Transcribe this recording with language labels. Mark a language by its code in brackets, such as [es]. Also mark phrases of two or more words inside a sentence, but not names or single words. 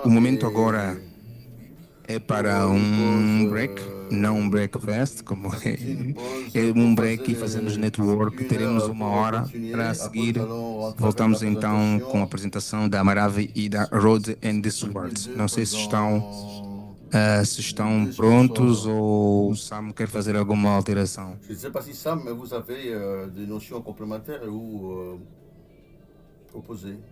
[pt] O momento agora é para um break, não um breakfast, como é um break e fazemos network. Teremos uma hora para seguir. Voltamos então com a apresentação da Marave e da Road and the Sword. Não sei se estão prontos ou Sam quer fazer alguma alteração. [fr] Je ne sais pas si Sam, mais vous avez des notions complémentaires ou opposées.